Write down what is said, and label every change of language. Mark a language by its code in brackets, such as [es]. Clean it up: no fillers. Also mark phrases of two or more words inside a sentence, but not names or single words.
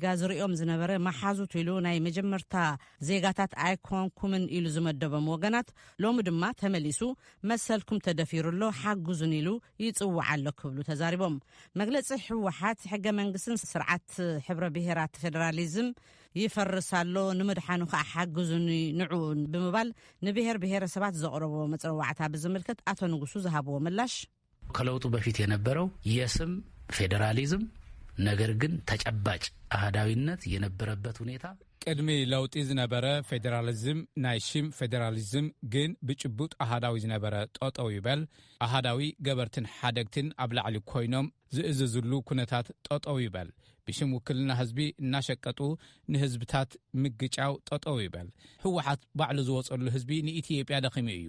[ti] ዝርኦም ዝነበረ ማሓዙት ኢሉ ናይ መጀመርታ ዜጋታት ኣይኮንኩምን ኢሉ ዝመደቦም ወገናት ሎሚ ድማ ተመሊሱ መሰልኩም ተደፊሩሎ ሓጉዙን ኢሉ ይጽዋዕ ኣሎ ክብሉ ተዛሪቦም። መግለጺ ሕወሓት ሕገ መንግስትን ስርዓት ሕብረ ብሔራት ፌደራሊዝም ይፈርሳሎ ንምድሓኑ ከዓ ሓጉዙን ንዑን ብምባል ንብሔር ብሔረሰባት ዘቕረቦ መጽዋዕታ ብዝምልከት አቶ ንጉሱ ዝሃብዎ ምላሽ [am] ከለውጡ በፊት የነበረው የስም ፌደራሊዝም ነገር ግን ተጨባጭ አህዳዊነት የነበረበት ሁኔታ [ti] ቅድሚ ለውጢ ዝነበረ ፌደራሊዝም ናይ ሽም ፌደራሊዝም ግን ብጭቡጥ አህዳዊ ዝነበረ ጠጠው ይበል አህዳዊ ገበርትን ሓደግትን ኣብ ላዕሊ ኮይኖም ዝእዝዝሉ ኩነታት ጠጠው ይበል ብሽም ውክልና ህዝቢ እናሸቀጡ ንህዝብታት ምግጫው ጠጠው ይበል። ህወሓት ባዕሉ ዝወጸሉ ህዝቢ ንኢትዮጵያ ደኺሙ እዩ፣